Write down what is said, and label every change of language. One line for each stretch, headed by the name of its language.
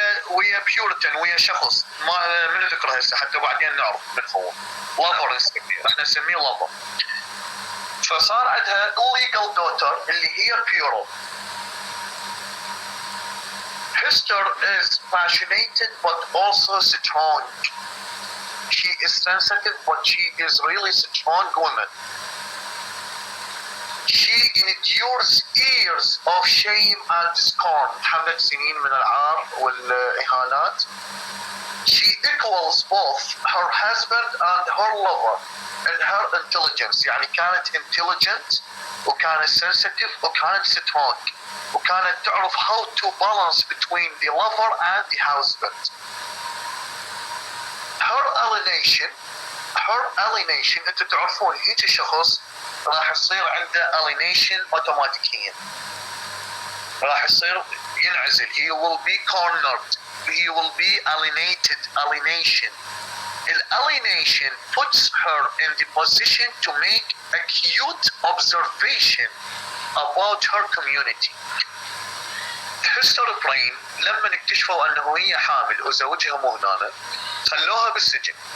Arabic: ويا بيورتن ويا شخص ما من ذكره هسه حتى بعدين نعرف من هو. لافر نسميه، احنا نسميه لافر. فصار عندها
English: illegal daughter
Arabic: اللي هي Pyrrhal.
English: Hester is passionate but also strong. She is sensitive but she is really strong woman. She endures years of shame and scorn.
Arabic: تحملت سنين من العار والإهانات.
English: She equals both her husband and her lover in her intelligence.
Arabic: يعني كانت
English: intelligent وكانت sensitive وكانت strong
Arabic: وكانت تعرف
English: how to balance between the lover and the husband. Her alienation
Arabic: انتم تعرفون هيك شخص راح يصير عنده alienation اوتوماتيكيا. راح يصير ينعزل.
English: He will be cornered. He will be alienation. Alienation puts her in the position to make acute observation about her community.
Arabic: هيستر برين لما اكتشفوا انه هي حامل وزوجها مو هنا خلوها بالسجن.